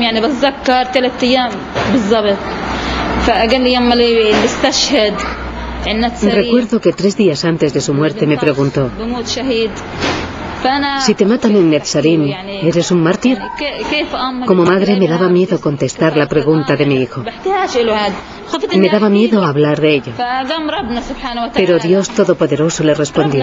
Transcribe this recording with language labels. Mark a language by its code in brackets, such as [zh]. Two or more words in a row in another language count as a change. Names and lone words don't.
[ar] يعني بتذكر 3 أيام بالضبط فقال لي يما اللي استشهد عندنا تسريب. [es] Recuerdo que 3 días antes de su muerte me preguntó: si te matan en Netzarim, ¿eres un mártir? Como madre me daba miedo contestar la pregunta de mi hijo. Me daba miedo hablar de ello. Pero Dios Todopoderoso le respondió.